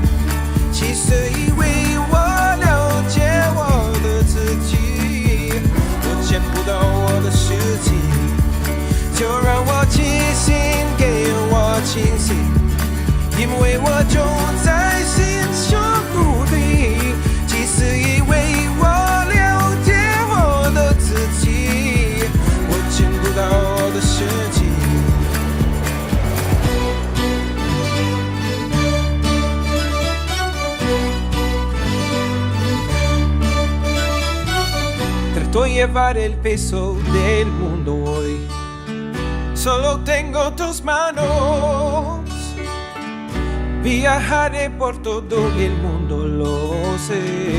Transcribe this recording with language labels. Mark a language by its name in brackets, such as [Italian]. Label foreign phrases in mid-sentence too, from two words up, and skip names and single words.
[Chinese] 其实以为我了解我的自己，我见不到我的实际，就让我清醒，给我清醒，因为我就在心上不定。其实以为我了解我的自己，我见不到我的实际。 [Spanish] Trato de llevar el peso del mundo hoy. Solo tengo tus manos. Viajaré por todo el mundo, lo sé.